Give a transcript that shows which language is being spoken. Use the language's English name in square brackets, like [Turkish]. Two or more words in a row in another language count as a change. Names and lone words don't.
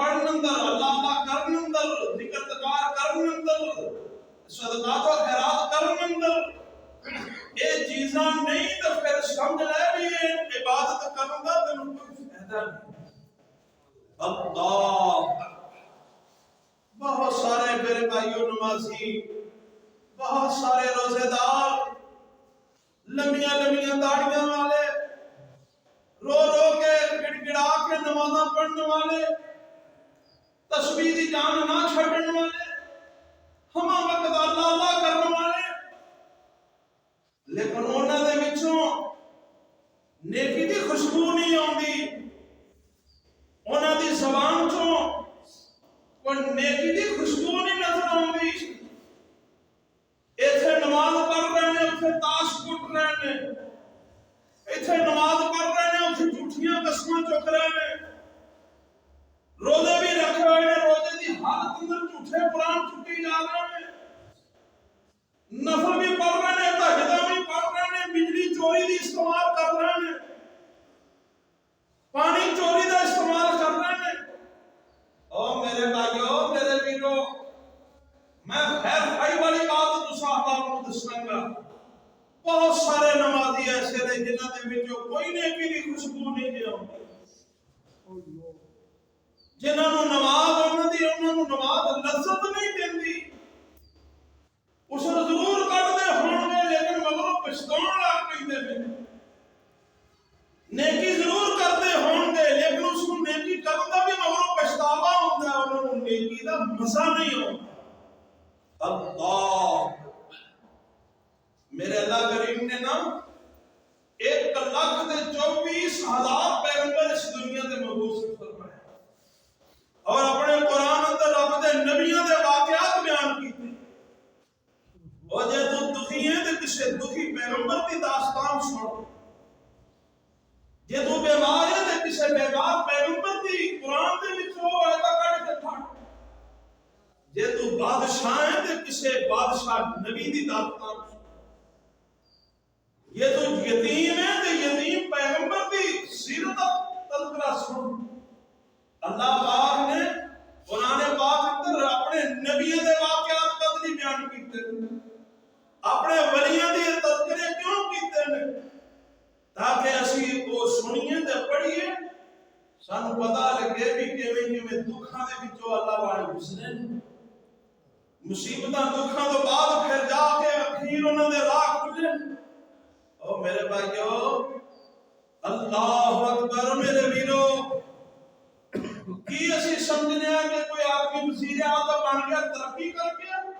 [Punjabi] اندر، اللہ کرن اندر، ذکر تکار کرن اندر، صدقات و خیرات کرن اندر یہ چیزاں نہیں تو پھر سمجھ لے بھی یہ عبادت کرن دا تینوں کوئی فائدہ نہیں۔ اللہ بہت سارے میرے بھائیوں نمازی، بہت سارے روزے دار، لمبیاں لمبیاں داڑیاں والے، رو رو کے گڑ گڑا کے نمازاں پڑھنے والے، تسبیح دی جان نہ چھڈن والے، ہما وقت اللہ اللہ کرنے والے، لیکن انہاں دے وچوں نیکی دی خوشبو نہیں آندی، انہاں دی زبان چوں کوئی نیکی دی خوشبو نہیں نظر آندی۔ ایتھے نماز پڑھ رہے ہیں، اتھے تاش کٹ رہے ہیں، ایتھے نماز پڑھ رہے ہیں، اتھے جھوٹیاں قسماں چک رہے ہیں، روزے بھی رکھ رہے ہیں، روزے دی حالت اندر جھوٹے قرآن چکی جا رہے ہیں، نفل بھی پڑھ رہے ہیں، تہجداں بھی پڑھ رہے ہیں، بجلی چوری دی استعمال کر رہے ہیں، پانی چوری دا استعمال کر رہے ہیں۔ او میرے بھائیو، میرے ویرو، میں خیر خائی والی بات تو صاحبان کو دساں گا، بہت سارے نمازی ایسے نے جنہاں دے وچوں کوئی نیکی دی خوشبو نہیں دے آندی، جنہاں نوں نماز لذت نہیں دیندی، اسے ضرور کٹدے ہون گے لیکن مگروں پچھتاؤن لگ پیندے نے، نیکی ضرور کرتے ہون گے لیکن اس کو نیکی کرن دا بھی مگروں پچھتاوا ہوندا ہے، انہاں نوں نیکی دا مزہ نہیں آوندا۔ اللہ میرے اللہ کریم نے نا 1,24,000 پیغمبر اس دنیا دے مبعوث فرمائے اور اپنے قرآن اندر رب دے نبیوں دے واقعات بیان کیتے، اور جے تو دکھی ہیں تے کسے دکھی پیغمبر دی داستان سن، جے تو بیمار ہے تے کسے بیمار پیغمبر دی قرآن دے وچوں ایتا کڈ کے پڑھ، جے تو بادشاہ ہے تے کسے بادشاہ نبی دی داستان سن، یہ تو یتیم ہے تے یتیم پیغمبر دی سیرت تذکرہ سن۔ اللہ پاک نے قرآن پاک اندر اپنے نبیوں دے واقعات قدری بیان کیتے ہیں، اپنے ولیاں دی تذکرے کیوں کیتے ہیں؟ تاکہ اسی وہ سنیے تے پڑھیے، سانو پتہ لگے بھی کیویں کیویں دکھاں دے وچوں اللہ والے گزرے، مصیبتاں دکھاں تو بعد پھر جا کے اخیر انہاں دے راہ کھلے۔ او میرے بھائیو، اللہ اکبر، میرے ویرو، کی اسی سمجھنے ہیں کہ کوئی آدمی وزیر اعظم بن گیا ترقی کر گیا؟